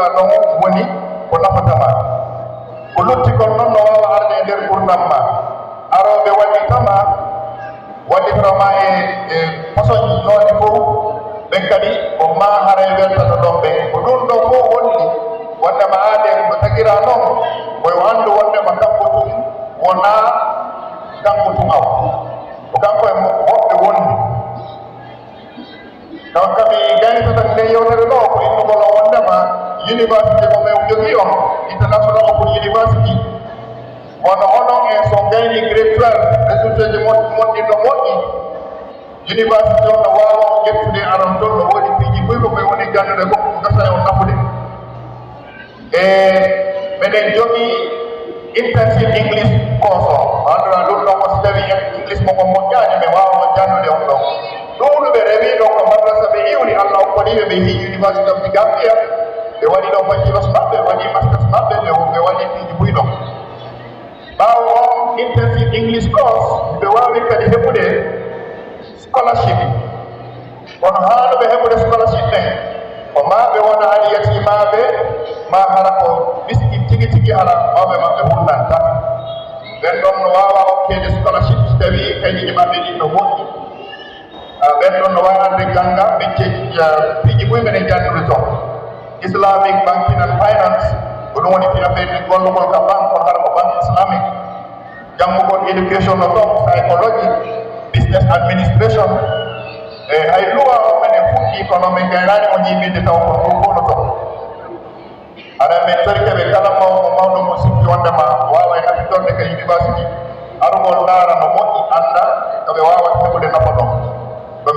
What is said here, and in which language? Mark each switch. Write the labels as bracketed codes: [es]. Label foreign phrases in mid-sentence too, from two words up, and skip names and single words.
[ff] ɗon woni ko nafatama ko lutti kon noon no wawa arde e nder gurdam ma aroɓe wallitama wallitama e façon noone fof ɓen kadi ko ma haray weltata ɗon ɓen ko ɗum ɗon fof wonni wondema aaden ko tagira noon koyo andu wondema kanko tum wona kanko tum aw ko kanko e woɓɓe wondi donc kami gaynitata nde yewtere ɗo ko innugol o wondema université mo min jogii on international open university wono onon en so gayni grade 12 résultat ji moƴƴinno moƴƴi université on no wawa on ƴettude aron toon no woodi piiji ɓuy ko ɓe woni gandude ko gasa e on nafude e meɗen jogii [en] intensive english course [ff] o andura ɗum ɗon ko so tawi english mo kon moƴƴani ɓe wawa jannude on ɗon ɗumɗuɓe rewi ɗon ko madrasa ɓe iwri allah hokkodiɓe ɓe hi université of the gambia ɓe waɗi ɗon bachelors maɓɓe ɓe waɗi masters maɓɓe ɓe waɗi piiji ɓuy ɗon ɓaawo on [en] intensive english course [ff] ɓe wawi kadi heɓude scholarship kono haano ɓe heɓude scholarship ɗen ko ma ɓe wona ani yatimaɓe ma hara ko miski tigi tigi hara mawɓe maɓɓe hunnanta ɓen ɗon no wawa hokkede scholarship so tawi kañƴiji maɓɓe ɗin no moƴƴi ɓen ɗon no wawi arde ganga métier piiji ɓuy menen jannude toon [en] islamic banking and finance [ff] ko ɗum woni fi affaire gollugol ka banque on hara ko [fr] banque islamique [ff] janngugol éducation no toon [en] psychology business administration [ff] e hay luwa o menen fuɗɗi kono min gaynani o ñimide taw ko ɗum fof no toon ara min torikeɓe kala mawɗo mo sikki wondema wawa e nafitorde ka university arugol ndaara no moƴƴi anda koɓe wawata heɓude nafa ɗon komi